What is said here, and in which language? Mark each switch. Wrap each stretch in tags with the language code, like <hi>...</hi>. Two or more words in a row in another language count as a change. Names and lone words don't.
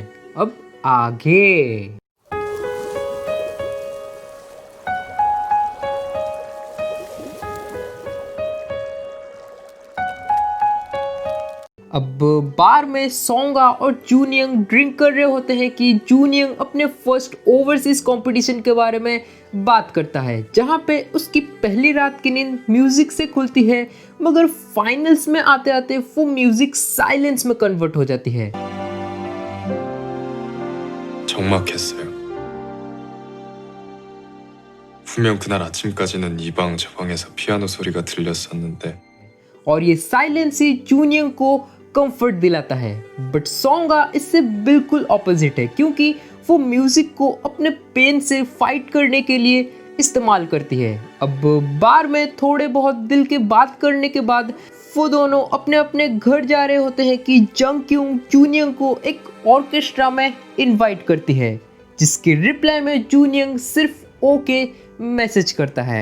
<hi>अब आगे अब बार में सोंगा और जूनियंग ड्रिंक कर रहे होते हैं कि जूनियंग अपने</hi> <en>first overseas competition</en> <hi>के बारे में बात करता है, जहां पे उसकी पहली रात की नींद म्यूजिक से खुलती है, मगर फाइनल्स में आते आते वो म्यूजिक साइलेंस में कन्वर्ट हो जाती है।</hi> <ko>적막했어요. 분명 그날 아침까지는 이 방 저 방에서 피아노 소리가 들렸었는데</ko> <hi>और ये साइलेंस ही जूनियंग को कंफर्ट दिलाता है। बट सोंगा इससे बिल्कुल ऑपोजिट है, क्योंकि वो म्यूजिक को अपने पेन से फाइट करने के लिए इस्तेमाल करती है। अब बार में थोड़े बहुत दिल की बात करने के बाद वो दोनों अपने अपने घर जा रहे होते हैं कि जंगक्यूंग जूनियंग को एक ऑर्केस्ट्रा में इनवाइट करती है, जिसके रिप्लाई में जूनियंग सिर्फ</hi> <en>okay message</en> <hi>करता है।</hi>